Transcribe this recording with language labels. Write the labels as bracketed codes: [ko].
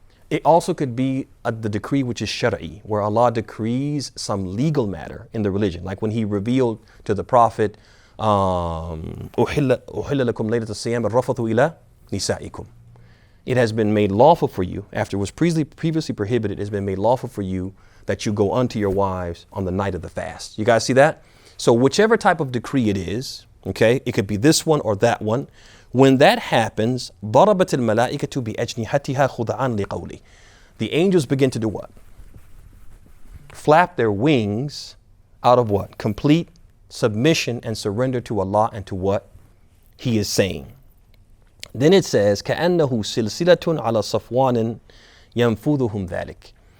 [en] It also could be the decree which is shar'i, where Allah decrees some legal matter in the religion, like when He revealed to the Prophet, [ar] أُحِلَّ لَكُمْ لَيْلَةَ الصِّيَامِ الرَّفَثُ إِلَى نِسَائِكُمْ. [en] It has been made lawful for you, after it was previously prohibited, it has been made lawful for you that you go unto your wives on the night of the fast. You guys see that? So whichever type of decree it is, okay, it could be this one or that one. When that happens, [ar] ضَرَبَتِ الْمَلَائِكَةُ بِأَجْنِحَتِهَا خُضَعًا لِقَوْلِهِ. [en] The angels begin to do what? Flap their wings out of what? Complete submission and surrender to Allah and to what He is saying. Then it says, [ar] كَأَنَّهُ سِلْسِلَةٌ عَلَى صَفْوَانٍ يَنْفُذُهُمْ ذَلِكَ.